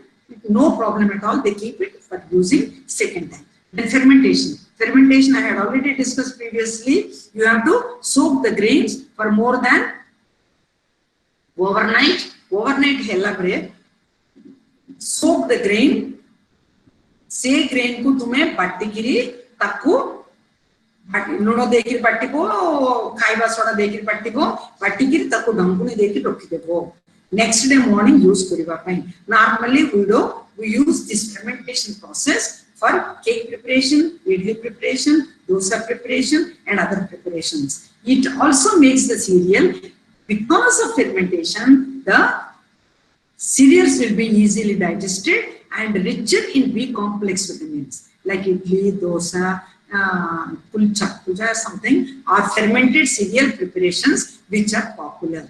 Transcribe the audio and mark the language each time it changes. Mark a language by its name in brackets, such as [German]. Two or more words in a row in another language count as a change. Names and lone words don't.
[English] No problem at all. They keep it for using second time. Then fermentation. Fermentation I had already discussed previously. You have to soak the grains for more than overnight hella pre soak the grain, [Odia] ସେ grain କୁ ତୁମେ ବାଟିକରି ତାକୁ ଲୁଣ ଦେଇକରି ବାଟିକି ଖାଇବା ସୋଡା ଦେଇକରି ବାଟିକରି ତାକୁ ଘୋଡ଼ଣି ଦେଇକରି ରଖି ଦେବ. [English] Next day morning use [Odia] କରିବା ପାଇଁ. [English] Normally we use this fermentation process for cake preparation, idli preparation, dosa preparation, and other preparations. It also makes the cereal. Because of fermentation, the cereals will be easily digested and richer in B complex vitamins like idli, dosa, pulcha something are fermented cereal preparations which are popular.